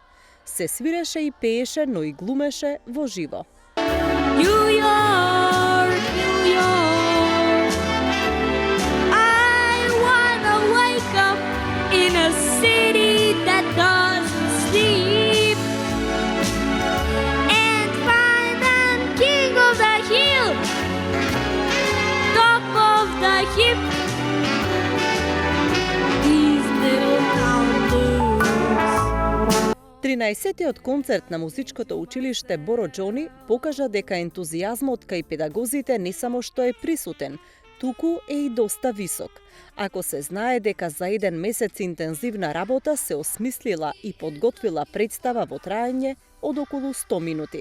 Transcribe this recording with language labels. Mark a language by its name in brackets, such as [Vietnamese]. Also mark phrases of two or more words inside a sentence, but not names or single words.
[Macedonian] Се свиреше и пееше, но и глумеше во живо. [English] New York, New York, I wanna wake up in a city that doesn't sleep and find I'm king of the hill, top of the heap. These little town blues. [Macedonian] 13-тиот концерт на музичкото училиште Боро Џони покажа дека ентузијазмот кај педагозите не само што е присутен, туку е и доста висок. Ако се знае дека за еден месец интензивна работа се осмислила и подготвила представа во траење од околу 100 минути.